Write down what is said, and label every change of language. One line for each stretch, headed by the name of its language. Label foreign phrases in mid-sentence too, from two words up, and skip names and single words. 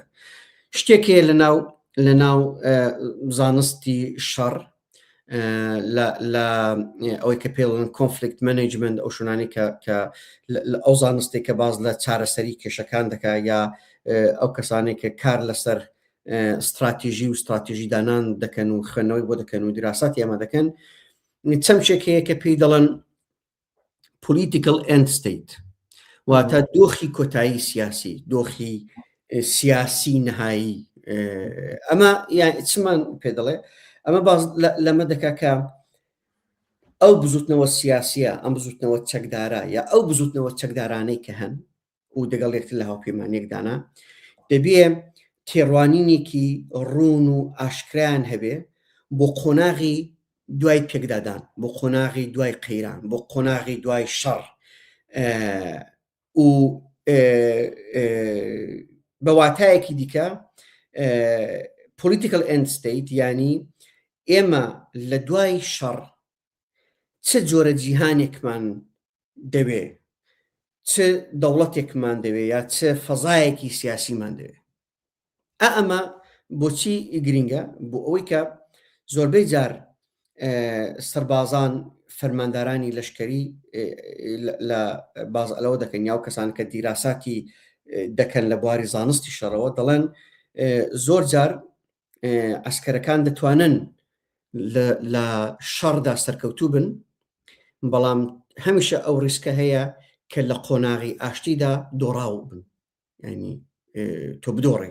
Central Kurdish: شتێکێ لەناو زانستی شەڕ لە ئەوەی کە پێڵن
English: conflict management,
Central Kurdish: ئەو شوانانی کە ئەو زانستێک کە باز لە چارەسەری کێشەکان دەکا یا ئەو کەسانێک کە کار لەسەر استراتیژی و استراتیژی دانان دەکەن و خوێندنەوەی بۆ دەکەن و دیراساتی ئەمە دەکەن، چەند شتێکەیە کە پێی دەڵێن
English: political end state،
Central Kurdish: واتە دۆخی کۆتایی سیاسی، دۆخی سیاسی نهایی. ئەمە چمان پێ دەڵێ ئەمە باز لەمە دەکا کە ئەو بزوتنەوە سیاسیە، ئەم بزوتنەوە چەکدارە یا ئەو بزوتنەوە چەکدارانەی کە هەن و دەگەڵ یەکتر لە هاوپەیمانیەکدانا دەبێ تێڕوانینێکی ڕوون و ئاشکرایان هەبێ بۆ قۆناغی دوای پێکدادان، بۆ قۆناغی دوای قەیران، بۆ قۆناغی دوای شەڕ و بە واتایەکی دیکە
English: political end state،
Central Kurdish: یعنی ئێمە لە دوای شەڕ چه جۆرە جیهانێکمان دەوێ، چه دەوڵەتێکمان دەوێ یا چه فەزایەکی سیاسیمان دەوێ. ئەمە بۆچی گرینگە؟ بۆ ئەوەی کە زۆربەی جار سەربازان فەرماندارانی لەشکری لە بازئەلەوە دەکەن یا و کەسان کە دیراساتی دەکەن لە بواری زانستی شەڕەوە دەڵێن زۆر جار ئەسکەرەکان دەتوانن لە شەڕدا سەرکەوتوو بن، بەڵام هەمیشە ئەو ڕیسکە هەیە کە لە قۆناغی ئاشتیدا دۆڕاو بن، ینی تۆ بدۆڕی.